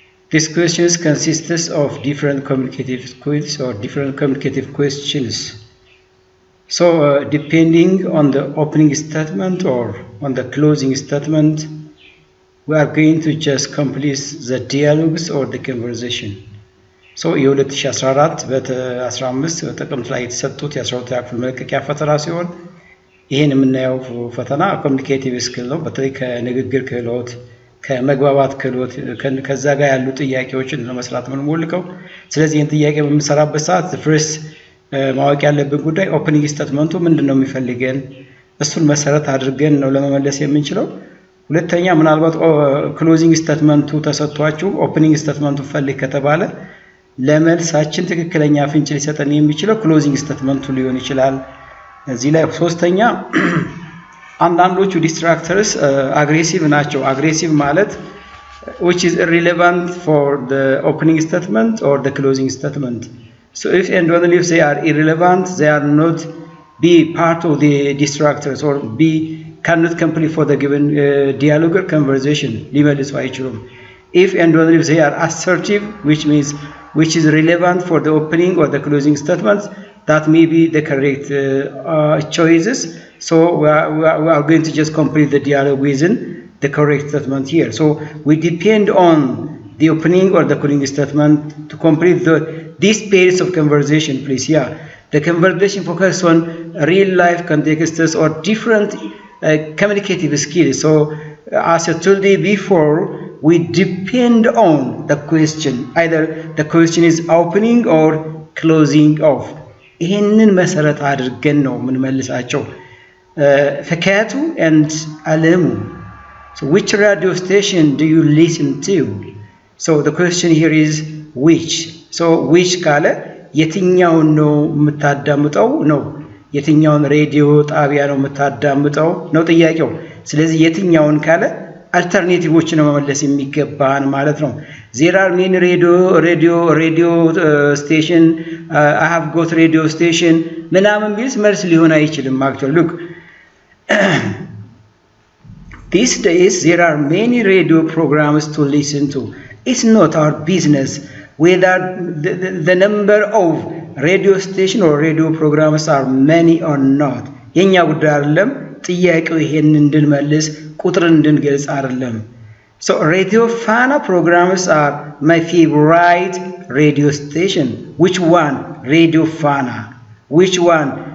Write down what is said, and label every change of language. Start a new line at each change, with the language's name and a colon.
English: This questions consists of different communicative quiz or different communicative questions. So depending on the opening statement or on the closing statement, we are going to just complete the dialogues or the conversation.
Amharic: So የ2014 በ15 በጥቅምት ላይ የተሰጡት የ12ኛ ክፍል መልቀቂያ ፈተና ሲሆን ይህን የምናየው ፈተና ኮሚኒኬቲቭ ስኪል ነው። በተለይ ከንግግር ክህሎት ከመግባባት ክህሎት ከዛ ጋር ያሉ ጥያቄዎችን ለመስራት ምን ሞልከው። ስለዚህ ይህን ጥያቄ በምንሰራበት ሰዓት ፍርስ ማወቅ ያለብን ጉዳይ ኦፕኒንግ ስቴትመንቱ ምንድነው የሚፈልገን እሱን መሰረት አድርገን ነው ለመመለስ የምንችለው። ሁለተኛ ምናልባት ክሎዚንግ ስቴትመንቱ ተሰጥቷችሁ ኦፕኒንግ ስቴትመንቱ ፈልግ ከተባለ ለመልሳችን ትክክለኛ ፍንጭ ሊሰጠን የሚችለው ክሎዚንግ ስቴትመንቱ ሊሆን ይችላል። እዚህ ላይ ሶስተኛ አንዳንዶቹ ዲስትራክተርስ አግሬሲቭ ናቸው። አግሬሲቭ ማለት
English: which is irrelevant for the opening statement or the closing statement. So if and only if they are irrelevant, they are not be part of the distractors or be cannot complete for the given dialogue or conversation.
Amharic: ሊመልሱ አይችሉም።
English: If and only if they are assertive, which is relevant for the opening or the closing statements, that may be the correct choices. So we are going to just complete the dialogue within the correct statement here. So we depend on the opening or the closing statement to complete these pairs of conversation, please. Yeah, the conversation focus on real life contexts or different communicative skills. So as I told you before, we depend on the question. Either the question is opening or closing of.
Amharic: ይህንን መሰረት አድርገን ነው የምንመልሳቸው። ፈካቱ and አለሙ.
English: So which radio station do you listen to? So the question here is which.
Amharic: So which ካለ የትኛውን ነው የምታዳምጠው ነው። የትኛውን ሬዲዮ ጣቢያ ነው የምታዳምጠው ነው ጥያቄው። ስለዚህ የትኛውን ካለ አልተርኔቲቮችን ነው መመለስ የሚገባን ማለት ነው።
English: There are many radio station,
Amharic: I have got radio station ምናምን ቢልስ መልስ ሊሆን አይችልም።
English: actually look these days there are many radio programs to listen to. It's not our business whether the number of radio station or radio programs are many or not.
Amharic: የኛ ጉዳይ አይደለም። ጥያቄው ይሄን እንድንመልስ ቁጥር እንድንገልጽ አይደለም።
English: So radio Fana programs are my favorite radio station. Which one? Radio Fana. Which one?